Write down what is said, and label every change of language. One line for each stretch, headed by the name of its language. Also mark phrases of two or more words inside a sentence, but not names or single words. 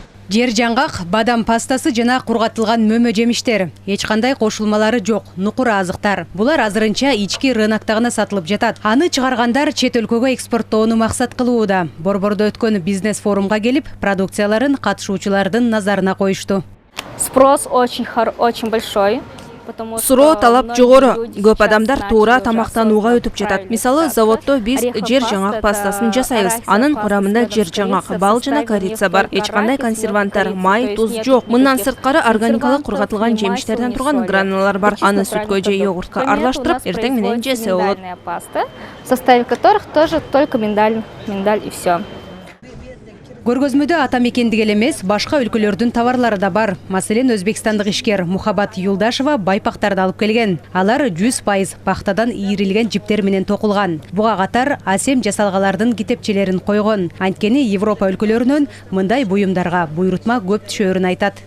Kyrgyz: Жер жаңгак, бадам пастасы жана кургатылган мөмө жемиштер. Эч кандай кошулмалары жок, нукур азыктар. Булар азырынча ички рыноктагы гана сатылып жатат. Аны чыгаргандар чет өлкөгө экспорттоону максат кылууда. Борбордо өткөн бизнес форумга келип, продукцияларын катышуучулардын назарына коюшту.
Russian: Спрос очень большой.
Kyrgyz: Суроо талап жогору. Көп адамдар туура тамактанууга өтүп жатат. Мисалы, заводдо биз жер жаңгак пастасын жасайбыз. Анын курамында жер жаңгак, бал жана корица бар. Эч кандай консерванттар, май, туз жок. Мындан сырткары органикалык кургатылган жемиштерден турган гранулалар бар. Аны сүткө же йогуртка аралаштырып, эртең менен жесе болот.
Russian: В составе которых тоже только миндаль и все.
Kyrgyz: Көргөзмөдө ата мекендик эле эмес, башка өлкөлөрдүн товарлары да бар. Маселен, өзбекстандык ишкер Мухаббат Юлдашева байпактарды алып келген. Алар 100% пахтадан ийрилген жиптер менен токулган. Буга катар асем жасалгалардын китепчелерин койгон. Анткени Европа өлкөлөрүнөн мындай буюмдарга буйрутма көп түшөрүн айтат.